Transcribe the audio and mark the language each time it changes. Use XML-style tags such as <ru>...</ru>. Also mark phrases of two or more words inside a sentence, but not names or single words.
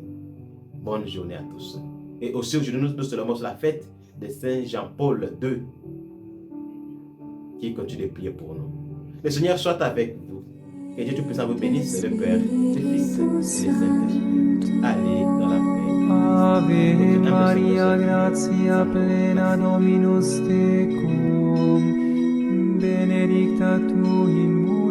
<fr>Bonne journée à tous. Et aussi aujourd'hui, nous célébrons la fête de Saint Jean-Paul II, qui continue de prier pour nous. Le Seigneur soit avec vous. Que Dieu Tout-Puissant vous bénisse, le Père, le Fils et le Saint-Esprit. Allez dans la paix.</fr> <la>Ave Maria, gratia plena Dominus tecum, benedicta tu in</la>